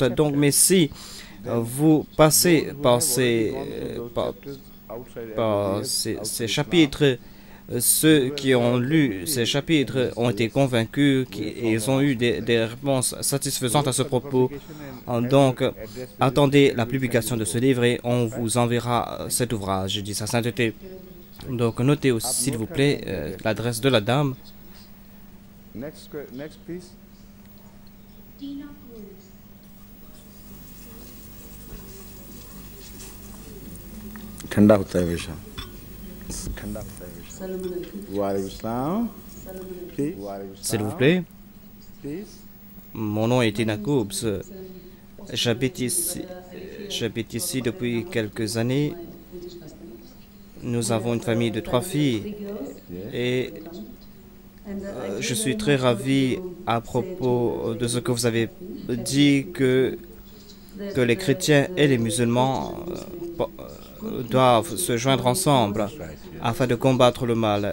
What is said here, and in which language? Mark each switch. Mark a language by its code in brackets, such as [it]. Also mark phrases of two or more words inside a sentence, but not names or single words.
[fr] Donc, mais si vous passez par ces chapitres, ceux qui ont lu ces chapitres ont été convaincus et ils ont eu des réponses satisfaisantes à ce propos. Donc, attendez la publication de ce livre et on vous enverra cet ouvrage, dit sa sainteté. Donc, notez aussi, s'il vous plaît, l'adresse de la dame. [en] Next, please. [hi] ठंडा होता है हमेशा ठंडा होता है हमेशा [ar] وعليكم السلام [fr] S'il vous plaît. Mon nom est Tina Coubs. J'habite ici depuis quelques années. Nous avons une famille de 3 filles et Je suis très ravi à propos de ce que vous avez dit que les chrétiens et les musulmans doivent se joindre ensemble afin de combattre le mal.